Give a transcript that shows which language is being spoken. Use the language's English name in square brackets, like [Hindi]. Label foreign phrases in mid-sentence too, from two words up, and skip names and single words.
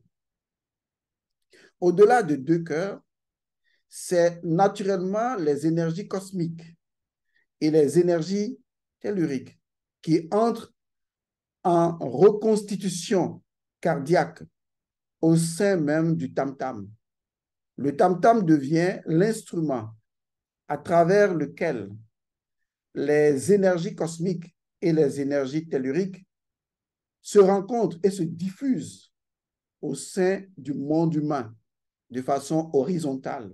[French] Au-delà de deux cœurs, c'est naturellement les énergies cosmiques et les énergies telluriques qui entrent en reconstitution cardiaque au sein même du tam-tam. Le tam-tam devient l'instrument à travers lequel les énergies cosmiques et les énergies telluriques se rencontrent et se diffusent au sein du monde humain de façon horizontale.